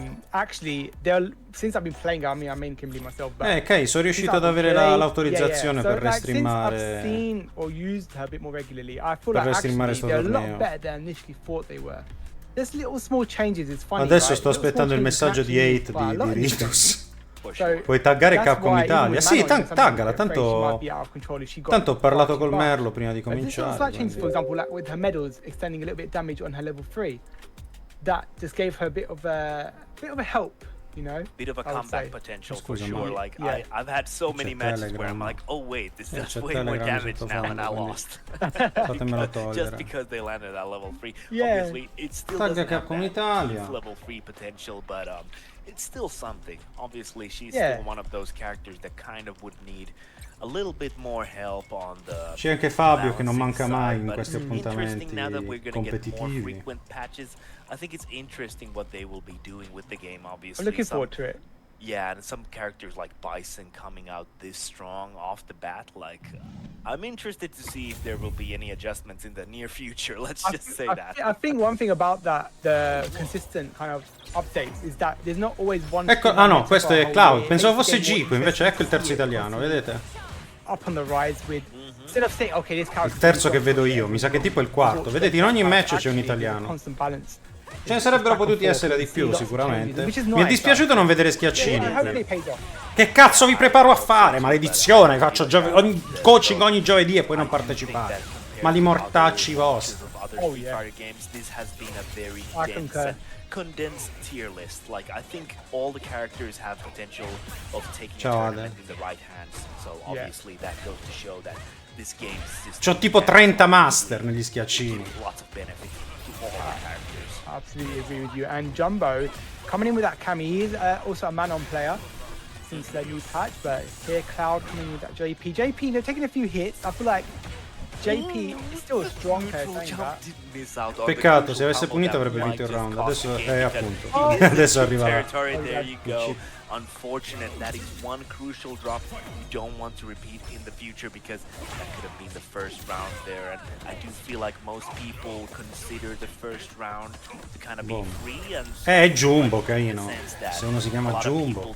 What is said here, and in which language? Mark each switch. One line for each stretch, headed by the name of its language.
English: Actually, since I've been playing, I mean, I main Kimberly myself.
Italian: Ok, sono riuscito ad avere l'autorizzazione per restreamare.
English: I've seen or used her a bit more regularly. I feel like actually they're a lot better than initially thought they were. There's little small changes. It's funny.
Italian: Adesso sto aspettando il messaggio di hate di Ritus. Puoi taggare Capcom Italia? Sì, taggala, tanto ho parlato col Merlo prima di cominciare.
English: For example, like with her medals extending a little bit of damage on her level 3, that just gave her a bit of a help, you know? Bit of a comeback potential for sure. Like I've had so many matches where I'm like, oh wait, this does way more damage now, and I lost. Just because they landed at level 3. Obviously, it still doesn't have that level 3 potential, but it's still something. Obviously, she's still one of those characters that kind of would need a little bit more help on the.
Italian: C'è anche Fabio che non manca mai in questi appuntamenti competitivi.
English: I think it's interesting what they will be doing with the game. Obviously, I'm looking forward to it. Yeah, and some characters like Bison coming out this strong off the bat, like I'm interested to see if there will be any adjustments in the near future. Let's just say that. I think one thing about that, the consistent kind of updates, is that there's not always one.
Italian: Ecco, no, questo è Cloud. Pensavo fosse Gico, invece ecco il terzo italiano, vedete? Up on the rise with instead of saying, okay, this character. Il terzo che vedo io, mi sa che tipo è il quarto. Vedete, in ogni match c'è un italiano. Ce ne sarebbero potuti essere di più sicuramente. Mi è dispiaciuto non vedere Schiaccini. Che cazzo vi preparo a fare? Maledizione, faccio coaching ogni giovedì e poi non partecipare. Ma li mortacci vostri.
English: other Street Fighter games, this has been a very dense and condensed tier list. Like, I think all the characters have potential of taking a tournament in the right hands. So obviously that goes to show that this game system.
Italian: C'ho tipo 30 master negli schiaccini.
English: Lots of benefit to all the characters. Absolutely agree with you. And Jumbo coming in with that Cammy, he is also a man-on player since their new patch, but here Cloud coming in with that JP. JP, they're taking a few hits. I feel like JP is still a strong player.
Italian: Peccato, se avesse punito avrebbe vinto il round. Adesso è appunto. Adesso arriva.
English: There you go. Unfortunate, that is one crucial drop you don't want to repeat in the future, because that could have been the first round there, and I do feel like most people consider the first round to kind of be free, and
Italian: è Jumbo, carino. Se uno si chiama Jumbo,